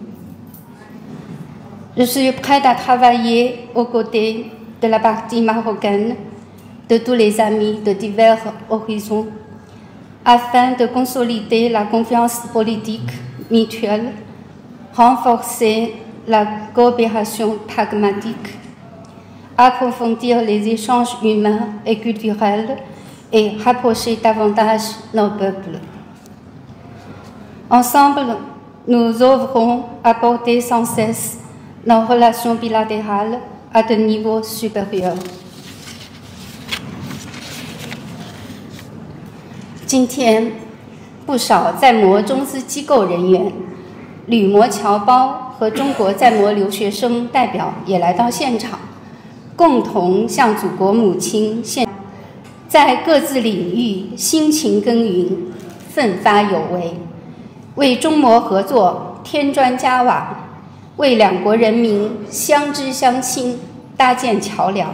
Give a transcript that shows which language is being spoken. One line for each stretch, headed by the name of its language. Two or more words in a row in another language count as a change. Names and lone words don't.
French: Je suis prête à travailler aux côtés de la partie marocaine, de tous les amis de divers horizons, afin de consolider la confiance politique mutuelle, renforcer la coopération pragmatique, approfondir les échanges humains et culturels et rapprocher davantage nos peuples. Ensemble, nous œuvrons à porter sans cesse nos relations bilatérales à de niveaux supérieurs.
Chinese: 今天，不少在磨中资机构人员、旅模侨胞和中国在模留学生代表也来到现场，共同向祖国母亲献，在各自领域辛勤耕耘，奋发有为，为中模合作添砖加瓦，为两国人民相知相亲搭建桥梁。